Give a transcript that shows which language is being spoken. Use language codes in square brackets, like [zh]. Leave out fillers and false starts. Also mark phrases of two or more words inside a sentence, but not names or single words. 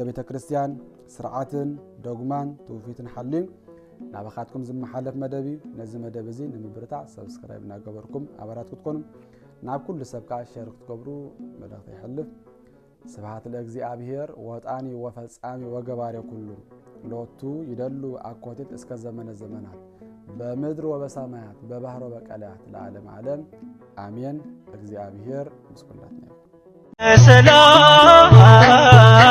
[ti] ቤተክርስቲያን ስርዓትን ዶግማን ትውፊትን ሓልዩ ናባኻትኩም ዝመሓለፍ መደብ እዩ ነዚ መደብ እዚ ንምብርታዕ ሰብስክራይብ እናገበርኩም ኣባላት ክትኮኑ ናብ ኩሉ ሰብካ ሼር ክትገብሩ መልእኽቲ ይሕልፍ [gez] ስብሐት ለእግዚአብሔር ወጣኒ ወፈጻሚ ወገባሬ ኩሉ ሎቱ ይደሉ አኮቴት እስከ ዘመነ ዘመናት በምድር ወበሰማያት በባህር ወበቀላያት ለዓለም ዓለም አሜን [ti] እግዚአብሔር ምስኩላትና ሰላም